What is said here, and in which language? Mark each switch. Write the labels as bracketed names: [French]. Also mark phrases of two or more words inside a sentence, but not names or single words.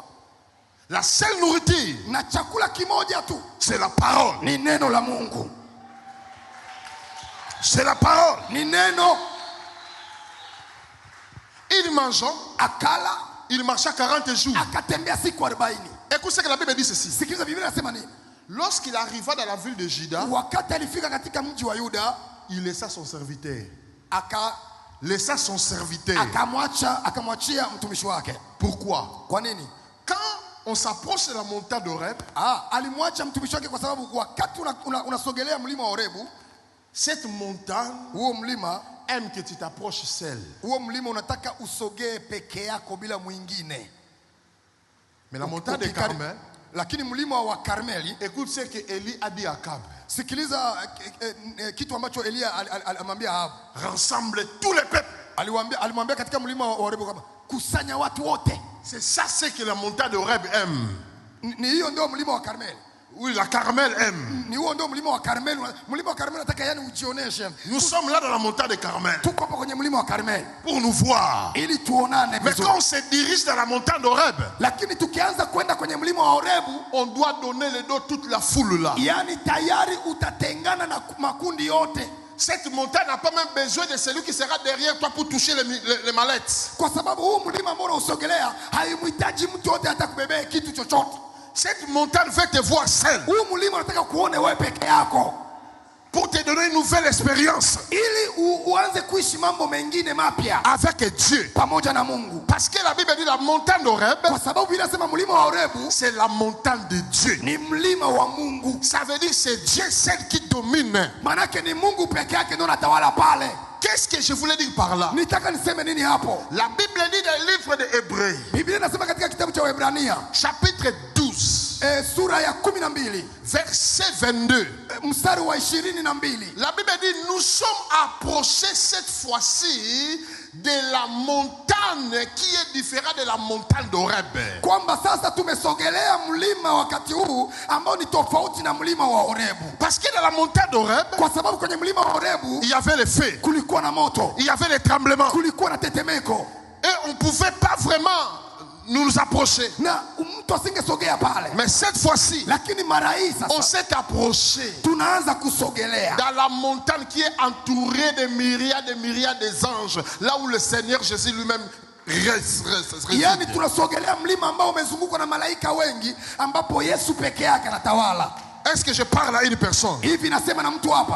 [French] La seule nourriture, [Swahili] Na chakula kimoja tu [French] c'est la parole. [Swahili] ni neno la Mungu. [French] C'est la parole. [Swahili] Ni neno. [French] Il mangeait, [Swahili] Akala, [French] il marcha 40 jours. [Swahili] akatembea siku 40. [French] Écoute ce que la Bible dit ceci. [Swahili] Sikiliza Biblia inasema nini? [French] Lorsqu'il arriva dans la ville de Juda, [Swahili] Wakati alifika katika mji wa Yuda, [French] il laissa son serviteur. laissa son serviteur. [Swahili] akamwachia mtumishi wake. [French] Pourquoi? [Swahili] Kwa nini? [French] Quand on s'approche de la montagne d'Horeb, [Swahili] Alimwacha mtumishi wake kwa sababu wakati unasogelea mlima wa Horebu, [French] cette montagne [Swahili] huo mlima [French] aime que tu t'approches seul. [Swahili] huo mlima unataka usogee peke yako bila mwingine. [French] Mais la montagne de Carmel, [Swahili] lakini mlima wa Karmeli, [French] écoute ce que Élie a dit à Akab. [Swahili] sikiliza kitu ambacho Elia alimwambia Ahabu. [French] Rassemble tous les peuples. [Swahili] Alimwambia katika mlima wa Horebu kama kusanya watu wote. [French] C'est ça ce que la montagne d'Horeb aime. [Swahili] Ni hiyo ndio mlima wa Karmeli. [French] Oui, la Carmel aime. [Swahili] Ni huo ndio mlima wa Karmeli. Mlima wa Karmeli nataka yani ujioneshe. [French] Nous sommes là dans la montagne de Carmel [Swahili] Tuko hapo kwenye mlima wa Karmeli [French] pour nous voir. [Swahili] ili tuonane [French] Mais [Swahili] vizuri. [French] quand on se dirige dans la montagne d'Horeb, [Swahili] Lakini tukianza kwenda kwenye mlima wa Horebu, [French] on doit donner le dos toute la foule là. [Swahili] yani tayari utatengana na makundi yote. [French] Cette montagne n'a pas même besoin de celui qui sera derrière toi pour toucher les mallettes. [Swahili] Kwa sababu huu mlima ambao unasogelea haimhitaji mtu yote hata kubebea kitu chochote. [French] Cette montagne veut te voir seul. [Swahili] Huu mlima unataka kuone wewe peke yako. [French] Pour te donner une nouvelle expérience. [Swahili] Ili uanze kuishi mambo mengine mapya [French] avec Dieu. [Swahili] Pamoja na Mungu. [French] Parce que la Bible dit la montagne d'Horeb, [Swahili] kwa sababu inasema mlima wa Horebu, [French] c'est la montagne de Dieu. [Swahili] Ni mlima wa Mungu. [French] Ça veut dire c'est Dieu seul qui domine. [Swahili] Manake ni Mungu peke yake ndio anatawala pale. [French] Qu'est-ce que je voulais dire par là? [Swahili] Nitaka niseme nini hapo? [French] La Bible dit dans le livre de Hébreux. [Swahili] Biblia inasema katika kitabu cha Waebrania, [French] chapitre 12. [Swahili] Sura ya 12. [French] Verset 22. [Swahili] Mstari wa 22. [French] La Bible dit nous sommes approchés cette fois-ci de la montagne qui est différente de la montagne d'Horeb. [Swahili] Kwamba sasa tumesogelea mlima wakati huu ambao ni tofauti na mlima wa Horebu. [French] Parce que dans la montagne d'Horeb, [Swahili] kwa sababu kwenye mlima wa Horebu [French] il y avait le feu, [Swahili] kulikuwa na moto, [French] il y avait les tremblements, [Swahili] kulikuwa na tetemeko, [French] et on pouvait pas vraiment nous approcher. [Swahili] na mtu asingesogea pale, [French] Mais cette fois-ci, [Swahili] lakini mara hii [French] on [Swahili] sasa [French] s'est approché [Swahili] tunaanza kusogelea [French] dans la montagne qui est entourée de myriades des anges, là où le Seigneur Jésus lui-même réside. [Swahili] yaani tunasogelea mlima ambao umezungukwa na malaika wengi, ambapo Yesu peke yake anatawala. [French] Est-ce que je parle à une personne? [Swahili] Hivi nasema na mtu hapa?